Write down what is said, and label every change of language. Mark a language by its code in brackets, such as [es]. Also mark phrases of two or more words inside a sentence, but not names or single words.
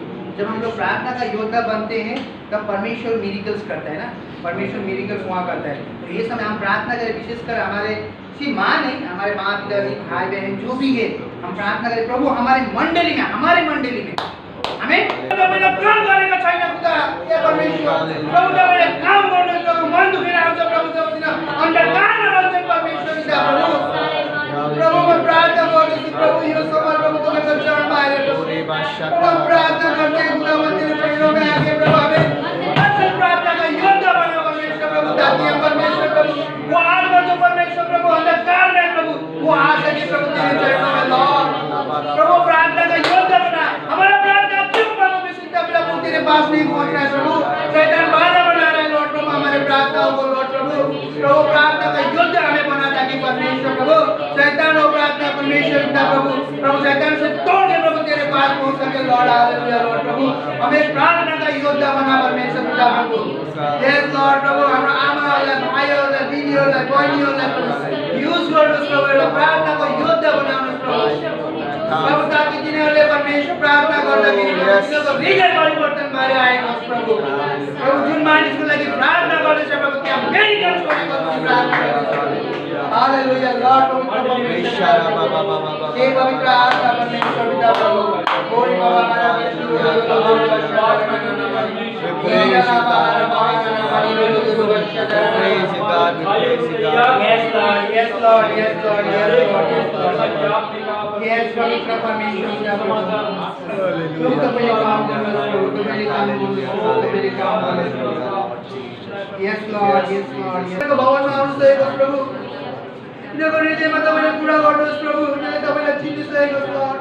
[hi] जब हम लोग प्रार्थना का योद्धा बनते हैं तब परमेश्वर मिरेकल्स करता है ना, परमेश्वर मिरेकल्स वहाँ करता है। तो ये समय हम प्रार्थना करें, विशेषकर हमारे सिर्फ माँ नहीं, हमारे माँ पिताजी भाई बहन जो भी है, हम प्रार्थना करें प्रभु हमारे मंडली में हमें [ne] काम गरेका छैन खुदा हे परमेश्वर, प्रभु तपाईँले काम गर्नुहोस् प्रभु, मन दुखेर आउँछ प्रभु, जबदिन अन्धकारमा रहन्छ परमेश्वर पिता प्रभु म प्रार्थना गर्दछु प्रभु यो समय प्रभु तपाईँको चरणमा आएर प्रभु प्रार्थना गर्दै खुदा म तेरो चरणमा [hi] आके प्रभु हमें असल प्रार्थना का योद्धा बनाओ परमेश्वर प्रभु, ताकि हम परमेश्वर प्रभु वो आज जो परमेश्वर प्रभु अंधकार में प्रभु वो आ सके प्रभु तेरे चरणों में लॉर्ड। प्रभु प्रार्थना का योद्धा बना, हमारा प्रार्थना क्यों प्रभु विशुद्ध प्रभु तेरे पास नहीं पहुंच रहा है प्रभु, शैतान बाधा बना रहा है लॉर्ड प्रभु हमारे प्रार्थनाओं को लॉर्ड प्रभु प्रार्थना का योद्धा हमें बना, ताकि परमेश्वर प्रभु शैतान हो प्रार्थना परमेश्वर पिता प्रभु शैतान से तोड़ के प्रभु तेरे पास पहुंच सके लॉर्ड। हालेलुया लॉर्ड प्रभु हमें प्रार्थना का योद्धा बना परमेश्वर पिता प्रभु। [en] Yes Lord [ne] प्रभु हाम्रो आमाहरूलाई भाइहरूलाई दिदीहरूलाई बहिनीहरूलाई प्रभु युज गर्नुहोस् प्रभु, एउटा प्रार्थनाको योद्धा बनाउनुहोस् प्रभु, ताकि तिनीहरूले परमेश्वर प्रार्थना गर्दाखेरि तिनीहरूको हृदय परिवर्तन भएर आएको होस् प्रभु। जुन मानिसको लागि प्रार्थना गर्दैछ प्रभु त्यहाँ मेरिकल्स गरेको प्रार्थना गर्दैछ। हालेलुया लॉर्ड पवित्र हे पवित्र आत्मा परमेश्वर पिता प्रभु ओरी बाबा हमारा [en] Yes Lord, yes Lord, yes Lord, yes Lord, yes [ne] पवित्र परमेश्वर पिता प्रभु तपाईँले काम गर्नुहोस् प्रभु, तपाईँले काम गर्नुहोस्, तपाईँले काम गर्नुहोस्। [en] Yes Lord, yes Lord, yes [ne] भवनमा आउनुहोस् प्रभु, तिनीहरूको हृदयमा तपाईँले पुरा गर्नुहोस् प्रभु, उनीहरूले तपाईँलाई चिनिसकेको छ लर्ड।